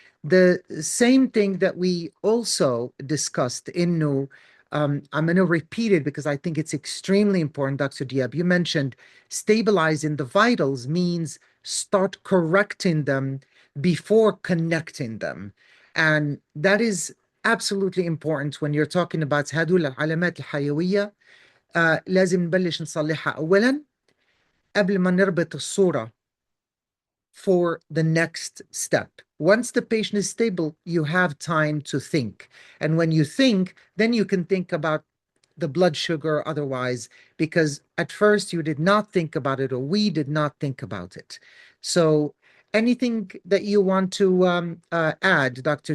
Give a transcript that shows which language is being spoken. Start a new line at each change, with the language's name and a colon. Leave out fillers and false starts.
English: The same thing that we also discussed in I'm going to repeat it because I think it's extremely important, Dr. Diab. You mentioned stabilizing the vitals means start correcting them before connecting them. And that is absolutely important when you're talking about
Arabic: هدول العلامات الحيوية. لازم نبلش نصلحها أولا قبل ما نربط الصورة
English: for the next step. Once the patient is stable, you have time to think. And when you think, then you can think about the blood sugar or otherwise, because at first you did not think about it, or we did not think about it. So anything that you want to add, Dr.